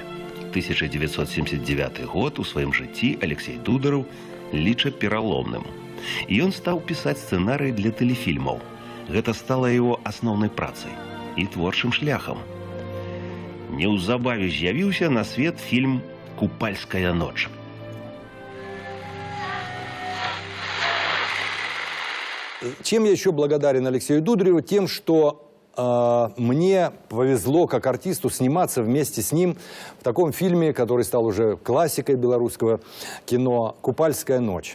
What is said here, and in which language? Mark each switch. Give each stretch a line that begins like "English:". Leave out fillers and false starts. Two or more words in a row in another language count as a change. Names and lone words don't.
Belarusian: 1979 год у сваім жыцці Алексей Дударов ліча пераломным. І ён стаў пісаць сцэнарый для тэлефільмаў. Гэта стала яго асноўнай працай і творчым шляхам. Неўзабаве з'явіўся на свет фільм «Купальская ночь».
Russian: Чем я еще благодарен Алексею Дудареву? Тем, что мне повезло как артисту сниматься вместе с ним в таком фильме, который стал уже классикой белорусского кино «Купальская ночь».